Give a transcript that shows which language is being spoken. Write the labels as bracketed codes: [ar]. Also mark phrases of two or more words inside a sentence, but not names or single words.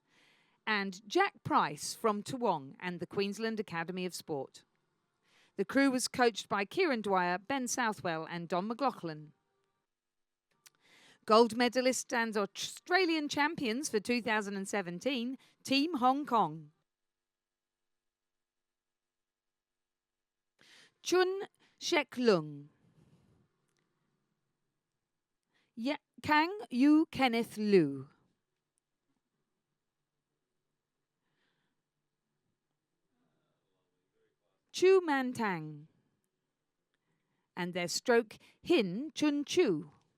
[en] And Jack Price from Toowong and the Queensland Academy of Sport. The crew was coached by Kieran Dwyer, Ben Southwell and Don McLaughlin. Gold medalists and Australian champions for 2017, Team Hong Kong. Chun Shek Lung. Kang Yu Kenneth Liu. Chu Man Tang. And their stroke, Hin Chun Chu.